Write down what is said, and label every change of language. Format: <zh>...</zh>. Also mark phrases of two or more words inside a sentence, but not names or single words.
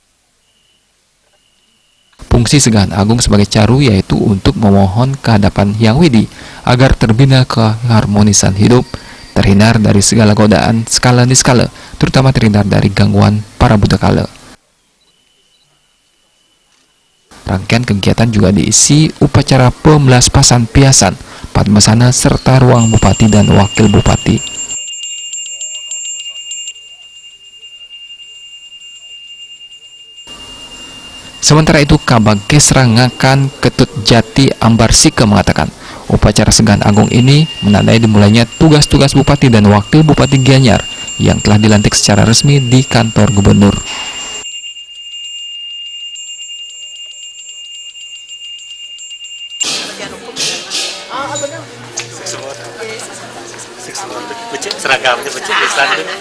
<id>Fungsi Segahan Agung sebagai caru yaitu untuk memohon kehadapan Hyang Widi agar terbina keharmonisan hidup, terhindar dari segala godaan</id> <ban>skala niskala,</ban> <id>terutama terhindar dari gangguan para</id> <ban>buta kala.</ban> <id>Rangkaian kegiatan juga diisi upacara pemelaspasan piasan, Padmasana serta ruang Bupati dan Wakil Bupati. Sementara itu, Kabag Kesra Ngakan Ketut Jati Ambar Sike mengatakan, upacara Segahan Agung ini menandai dimulainya tugas-tugas Bupati dan Wakil Bupati Gianyar yang telah dilantik secara resmi di kantor Gubernur. Seragamnya becek di sana.</id>